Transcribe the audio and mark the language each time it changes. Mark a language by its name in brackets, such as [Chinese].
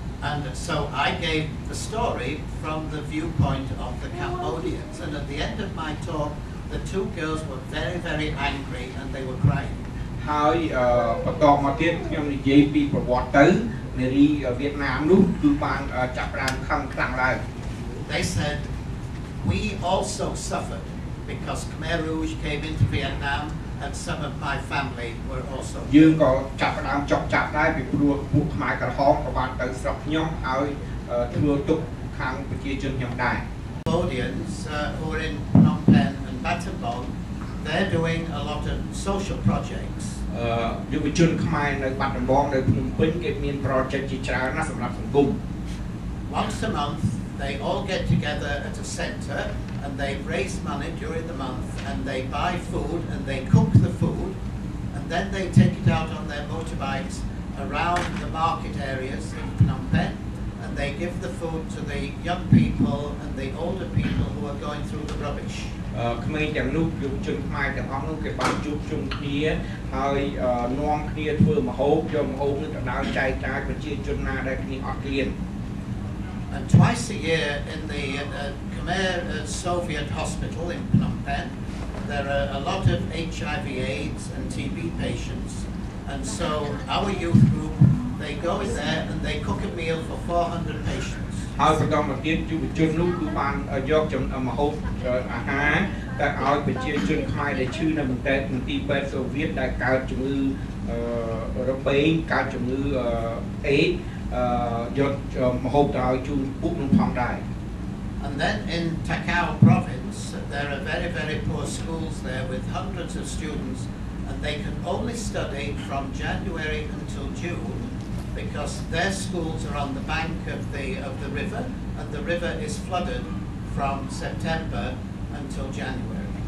[English] And so I gave the story from the viewpoint of the Cambodians, and at the end of my talk the two girls were very, very angry and they were crying. [Khmer] ហើយបន្តមកទៀតខ្ញុំនិយាយពីប្រវត្តិទៅនារីវៀតណាមនោះគឺបានចាប់ផ្ដើមខឹងខ្លាំងឡើង [English] They said, we also suffered because Khmer Rouge came into Vietnam and some of my family were also. [Khmer] យើងក៏ចាប់ផ្ដើមចុកចាប់ដែរពីព្រោះពួកខ្មែរក្រហមក៏បានទៅស្រុកខ្ញុំហើយធ្វើទុកខាងប្រជាជនខ្ញុំដែរ [English] Cambodians who are in Phnom Penh and Battambang, they're doing a lot of social projects. [Khmer] យុវជនខ្មែរនៅបាត់ដំបងនៅភ្នំពេញគេមាន project ជាច្រើនណាស់សម្រាប់សង្គម [English] Once a month they all get together at a centre and they raise money during the month and they buy food and they cook the food and then they take it out on their motorbikes around the market areas in Phnom Penh and they give the food to the young people and the older people who are going through the rubbish. [Khmer] ក្មេងទាំងនោះយុវជនខ្មែរទាំងអស់នោះគេបានជួបជុំគ្នាហើយនាំគ្នាធ្វើម្ហូបយកម្ហូបនេះទៅដល់ចែកចាយប្រជាជនណាដែលគ្នាអត់ឃ្លាន [English] And twice a year in the Khmer Soviet hospital in Phnom Penh, there are a lot of HIV/AIDS and TB patients, and so our youth group, they go in there and they cook a meal for 400 patients. [Khmer] ហើយបន្តមកទៀតយុវជននោះគឺបានយកម្ហូបអាហារទៅឲ្យប្រជាជនខ្មែរដែលឈឺនៅមន្ទីរពេទ្យសូវៀតដែលកើតជំងឺរបេងកើតជំងឺអេដយកម្ហូបទៅឲ្យជូនពួកនោះផងដែរ [English] And then in Takao province, there are very, very poor schools there with hundreds of students, and they can only study from January until June because their schools are on the bank of the river, and the river is flooded from September until January.